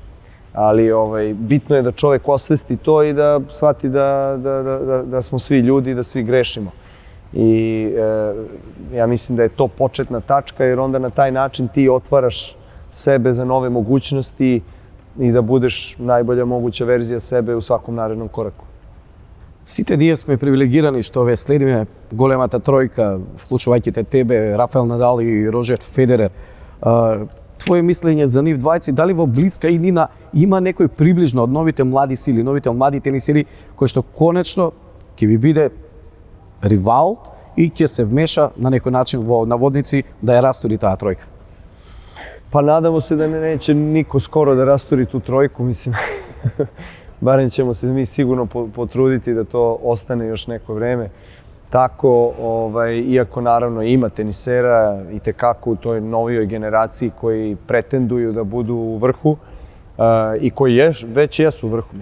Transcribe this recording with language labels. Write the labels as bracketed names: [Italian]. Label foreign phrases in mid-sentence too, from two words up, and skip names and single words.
[Serbian] Ali bitno je da čovek osvesti to i da shvati da smo svi ljudi i da svi grešimo. I ja mislim da je to početna tačka, jer onda na taj način ti otvaraš sebe za nove mogućnosti i da budeš najbolja moguća verzija sebe u svakom narednom koraku. [Macedonian] Сите ние сме привилегирани што ве следиме големата тројка, вклучувајќи тебе, Рафаел Надал и Роджер Федерер. Твое мислење за нив двајци, дали во блиска иднина има некој приближно од новите млади сили, новите млади тенисери, кој што конечно ќе ви биде ривал и ќе се вмеша на некој начин во наводници да ја растури таа тројка? [Serbian] Pa nadamo se da neće niko skoro da rasturi tu trojku, mislim. Barem ćemo se mi sigurno potruditi da to ostane još neko vreme. Tako, iako naravno ima tenisera i tekako u toj novijoj generaciji koji pretenduju da budu u vrhu i koji već jesu u vrhu.